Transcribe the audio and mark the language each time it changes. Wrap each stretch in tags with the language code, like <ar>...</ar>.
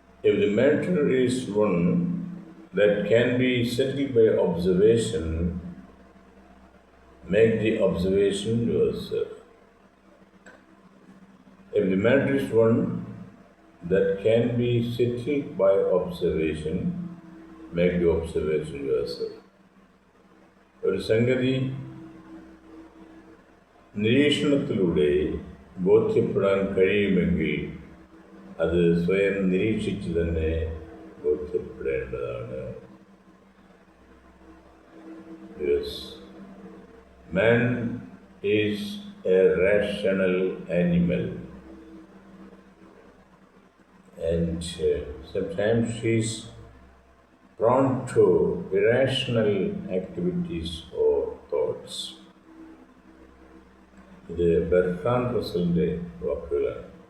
<en>If the matter is one that can be settled by observation, make the observation yourself. If the matter is one that can be settled by observation, make the observation yourself.</en> <ml>ഒരു സംഗതി നിരീക്ഷണത്തിലൂടെ ബോധ്യപ്പെടാൻ കഴിയുമെങ്കിൽ അത് സ്വയം നിരീക്ഷിച്ച് തന്നെ ബോധ്യപ്പെടേണ്ടതാണ്.</ml> <en>Yes, man is a rational animal and sometimes she is prone to irrational activities or thoughts.</en> <ml>ഇത് Bertrand റസ്സലിൻ്റെ വാക്കുകളാണ്.</ml>